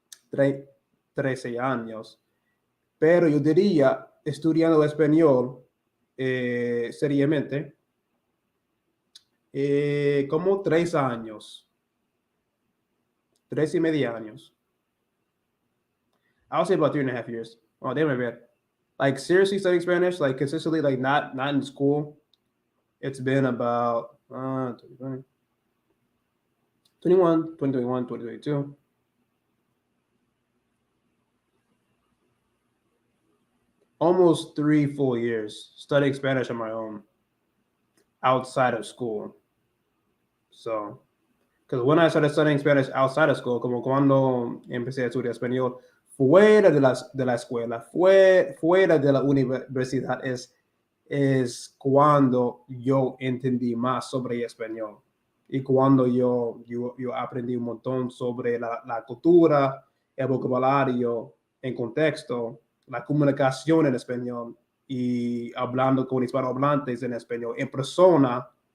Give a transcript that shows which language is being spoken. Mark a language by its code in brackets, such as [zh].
[es] 13 años. Pero yo diría, estudiando español seriamente, como 3 años, 3 y medio años. [en] I'll say about 3.5 years. Oh, damn, my bad. Like seriously studying Spanish, like consistently, like not in school. It's been about 2021, 2021, 2022. Almost 3 full years studying Spanish on my own outside of school. So, because when I started studying Spanish outside of school, [es] como cuando empecé a estudiar español fuera de la escuela, fuera de la universidad, es cuando yo entendí más sobre español y cuando yo aprendí un montón sobre la cultura, el vocabulario, en contexto, la comunicación en español y hablando con hispanohablantes en español en persona.